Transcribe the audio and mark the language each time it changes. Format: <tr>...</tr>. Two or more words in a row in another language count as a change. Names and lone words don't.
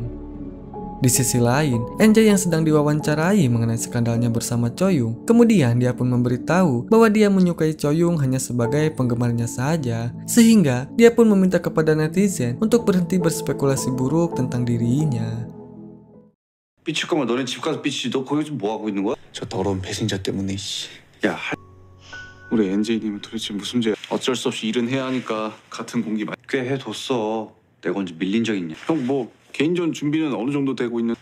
<id>Di sisi lain, NJ yang sedang diwawancarai mengenai skandalnya bersama Choyong, kemudian dia pun memberitahu bahwa dia menyukai Choyong hanya sebagai penggemarnya saja, sehingga dia pun meminta kepada netizen untuk berhenti berspekulasi buruk tentang dirinya.</id> <ko>삐칠 거면 너네 집 가서 삐치지. 너 거기서 뭐 하고 있는 거야? 저 더러운 배신자 때문에 씨. 야, 우리 NJ님은 도대체 무슨 죄야? 어쩔 수 없이 일은 해야 하니까 같은 공기 마. 꽤 해뒀어. 내가 언제 밀린 적 있냐? 형 뭐 개인전 준비는 어느 정도 되고 있는.</ko>